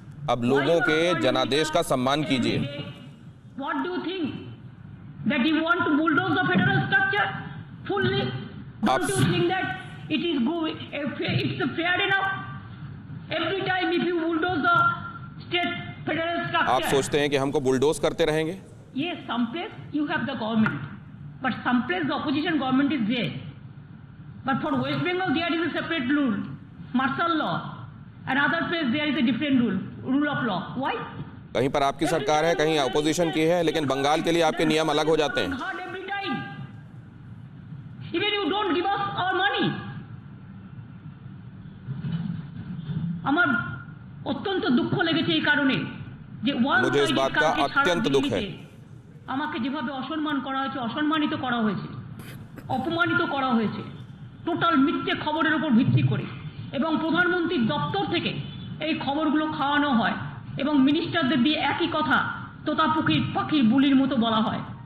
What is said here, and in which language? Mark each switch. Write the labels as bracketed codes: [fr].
[hi] अब लोगों के जनादेश का सम्मान कीजिए। [en] What do you think? That you want to bulldoze the federal structure fully? Don't you think that it is good? It's fair enough? Every time if you bulldoze the state federal structure. [hi] आप सोचते हैं कि हमको bulldoze करते रहेंगे? [en] Yes, some place you have the government, but some place the opposition government is there. But for West Bengal there is a separate rule, martial law, and other place there is a different rule of law. Why? [hi] कहीं पर आपकी सरकार है, कहीं opposition की है, लेकिन बंगाल के लिए आपके नियम अलग हो जाते हैं। [en] Every time. Even you don't give us our money. [bn] আমার অত্যন্ত দুঃখ লেগেছে এই কারণে যে [hi] मुझे इस बात का अत्यंत दुख है। [bn] আমাকে যেভাবে অসম্মান করা হয়েছে, অসম্মানিত করা হয়েছে, অপমানিত করা হয়েছে, টোটাল মিথ্যে খবরের উপর ভিত্তি করে, এবং প্রধানমন্ত্রীর দপ্তর থেকে এই খবরগুলো খাওয়ানো হয় এবং মিনিস্টারদের দিয়ে একই কথা তোতা পাখির বুলির মতো বলা হয়।